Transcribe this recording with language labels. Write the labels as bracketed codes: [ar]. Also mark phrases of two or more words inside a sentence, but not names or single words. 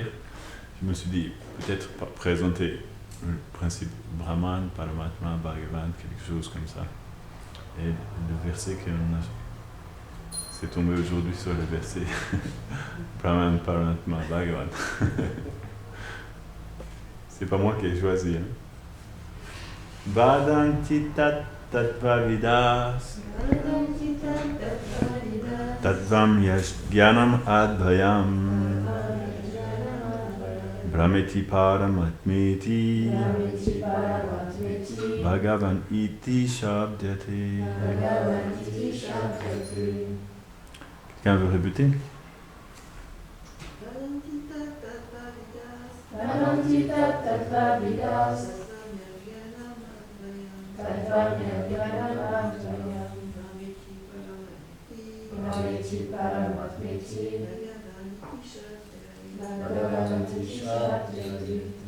[fr] Je me suis dit, peut-être présenter le principe Brahman, Paramatma, Bhagavan, quelque chose comme ça. Et le verset c'est tombé aujourd'hui sur le verset Brahman, Paramatma, Bhagavan. C'est pas moi qui ai choisi. Hein. [sa] वदन्ति तत् तत्त्वविदस् तत्त्वं यज् ज्ञानम् अद्वयम् ब्रह्मेति परमात्मेति भगवान् इति शब्द्यते. [fr] Quelqu'un veut répéter? [sa] वदन्ति तत्त्वविदस् तत्त्वं यज्ज्ञानं ब्रह्मेति परमात्मेति भगवन्ति शब्द्यते.